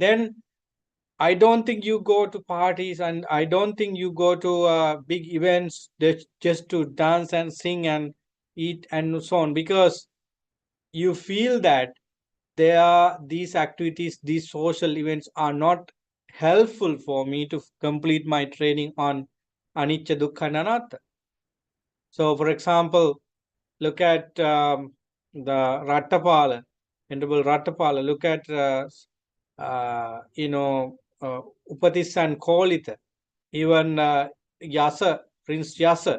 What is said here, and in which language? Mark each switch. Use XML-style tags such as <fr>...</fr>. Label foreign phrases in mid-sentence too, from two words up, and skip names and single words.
<en>Then I don't think you go to parties, and I don't think you go to big events just to dance and sing and eat and so on, because you feel that these activities, these social events are not helpful for me to complete my training on</en> <pi>anicca, dukkha,</pi> <en>and anatta. So, for example, look at the Rattapala, Venerable Rattapala. Look at Upatis and Kolita, even Yasa, Prince Yasa.</en>